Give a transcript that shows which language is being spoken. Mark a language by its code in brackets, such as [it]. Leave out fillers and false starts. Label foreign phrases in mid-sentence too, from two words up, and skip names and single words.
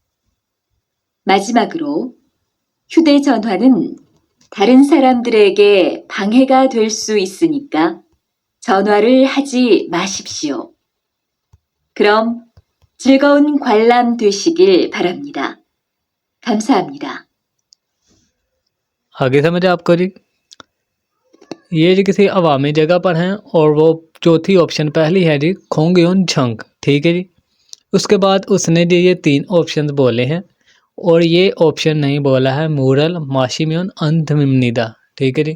[ko] 마지막으로 휴대전화는 다른 사람들에게 방해가 될 수 있으니까 전화를 하지 마십시오. 그럼 즐거운 관람 되시길 바랍니다. 감사합니다. [hi] आगे समझ आपको जी। ये जी किसी अवामी जगह पर हैं और वो चौथी ऑप्शन पहली है जी खोंगयोन झंग, ठीक है जी। उसके बाद उसने जी ये 3 ऑप्शन बोले हैं और ये ऑप्शन नहीं बोला है [ko] 물을 마시면 안 됩니다, [hi] ठीक है जी।